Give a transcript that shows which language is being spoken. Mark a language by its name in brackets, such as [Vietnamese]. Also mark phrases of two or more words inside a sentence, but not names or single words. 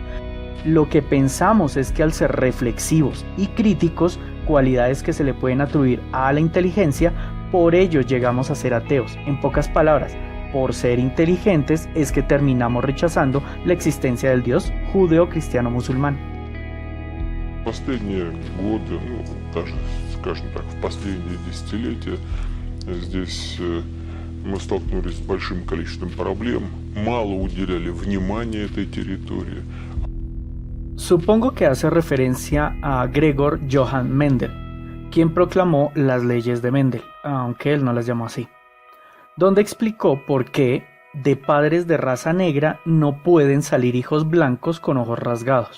[Spanish] Lo que pensamos es que al ser reflexivos y críticos, cualidades que se le pueden atribuir a la inteligencia, por ello llegamos a ser ateos. En pocas palabras, por ser inteligentes es que terminamos rechazando la existencia del Dios judeo-cristiano-musulmán. [Russian] Последние годы, даже, скажем так, в последние десятилетия, здесь мы столкнулись с большим количеством проблем, мало уделяли внимания этой территории. [Spanish] Supongo que hace referencia a Gregor Johann Mendel, quien proclamó las leyes de Mendel, aunque él no las llamó así, donde explicó por qué de padres de raza negra no pueden salir hijos blancos con ojos rasgados.